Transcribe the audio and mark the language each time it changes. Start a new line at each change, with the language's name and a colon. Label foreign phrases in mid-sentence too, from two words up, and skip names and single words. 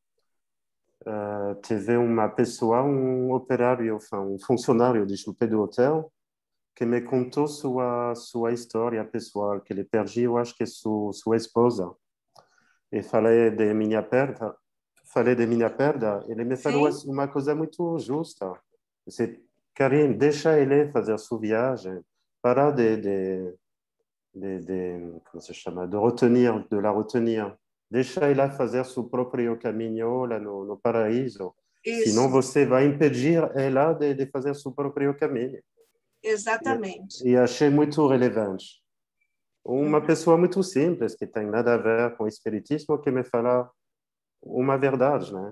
Portuguese: Teve uma pessoa, um operário, um funcionário, desculpe, do hotel, que me contou sua história pessoal, que ele perdeu, acho que sua esposa. E falei de minha perda, ele me falou uma coisa muito justa. Karim, deixa ele fazer sua viagem, para como se chama,
French: de la retenir.
Portuguese: Deixa ela fazer seu próprio caminho lá no paraíso. Isso. Senão você vai impedir ela de fazer seu próprio caminho. Exatamente. E achei muito relevante. Uma pessoa muito simples, que tem nada a ver com o espiritismo, que me fala uma verdade, né?